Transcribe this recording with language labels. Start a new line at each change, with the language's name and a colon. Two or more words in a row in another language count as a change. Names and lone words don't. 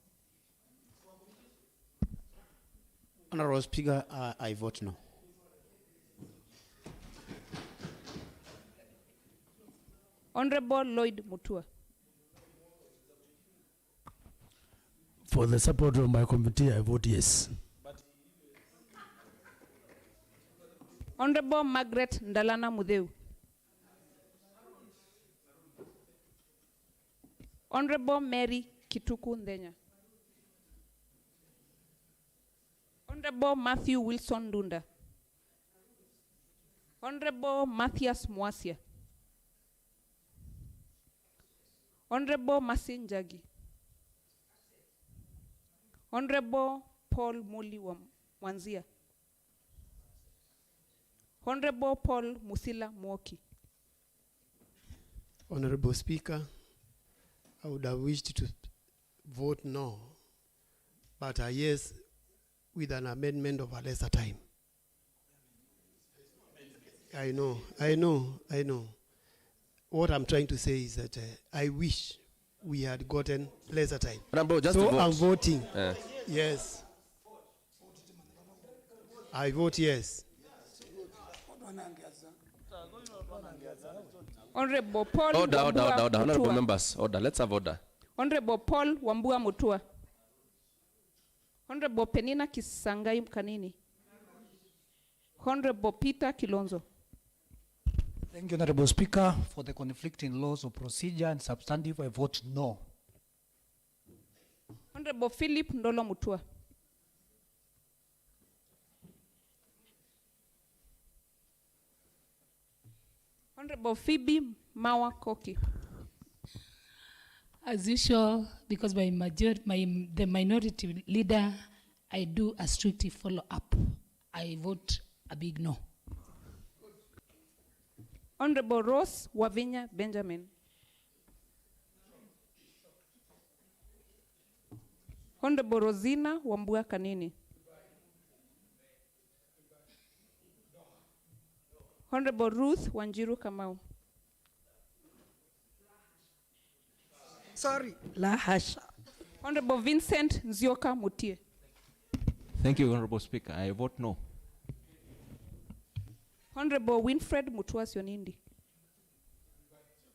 English: Honorable Speaker, I vote no. Honorable Lloyd Mutua. For the support of my committee, I vote yes. Honorable Margaret Ndalana Mudeu. Honorable Mary Kituku Ndenya. Honorable Matthew Wilson Dunda. Honorable Matthias Mwasia. Honorable Masin Jagi. Honorable Paul Muli Wanzia. Honorable Paul Musila Mwoki. Honorable Speaker, I would have wished to vote no, but a yes with an amendment of a lesser time. I know. What I'm trying to say is that I wish we had gotten lesser time. Just so vote. I'm voting yes. I vote yes. Honorable Paul Order. Wambua Honorable Mutua. members, order. Let's have order. Honorable Paul Wambua Mutua. Honorable Penina Kisangai Mkanini. Honorable Peter Kilonzo. Thank you, Honorable Speaker. For the conflicting laws of procedure and substantive, I vote no. Honorable Philip Ndolo Mutua. Honorable Phoebe Mawa Koki. As usual, because the minority leader, I do a strict follow-up. I vote a big no. Honorable Rose Wavinya Benjamin. Honorable Rosina Wambua Kanini. Honorable Ruth Wanjiru Kamau.
Swahili: Sorry. La hasha.
English: Honorable Vincent Nzioka Mutie. Thank you, Honorable Speaker. I vote no. Honorable Winfred Mutua Sionindi.